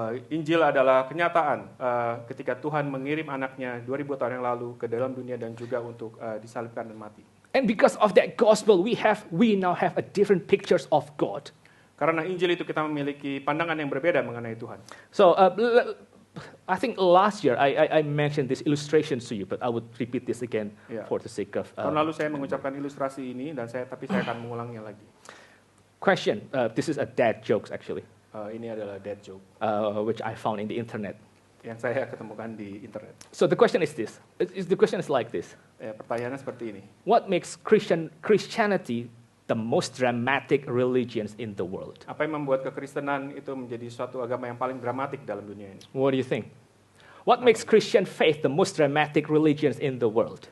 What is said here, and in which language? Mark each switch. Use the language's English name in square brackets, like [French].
[Indonesian] Injil adalah kenyataan ketika Tuhan mengirim anaknya 2000 tahun yang lalu ke dalam dunia dan juga untuk disalibkan dan mati. [English] And because of that gospel, we now have a different pictures of God. [Indonesian] Karena Injil itu kita memiliki pandangan yang berbeda mengenai Tuhan. [English] So I think last year I mentioned this illustrations to you, but I would repeat this again for the sake of. [Indonesian] Tahun lalu saya mengucapkan ilustrasi ini dan tapi saya akan mengulangnya lagi. [English] Question. This is a dad jokes actually. [Indonesian] Ini adalah dad joke [English] which I found in the internet. [Indonesian] yang saya ketemukan di internet. [English] So the question is this. The question is like this. [Indonesian] Pertanyaannya seperti ini. [English] What makes Christianity the most dramatic religions in the world? [Indonesian] Apa yang membuat kekristenan itu menjadi suatu agama yang paling dramatik dalam dunia ini? [English] What do you think? What makes Christian faith the most dramatic religions in the world?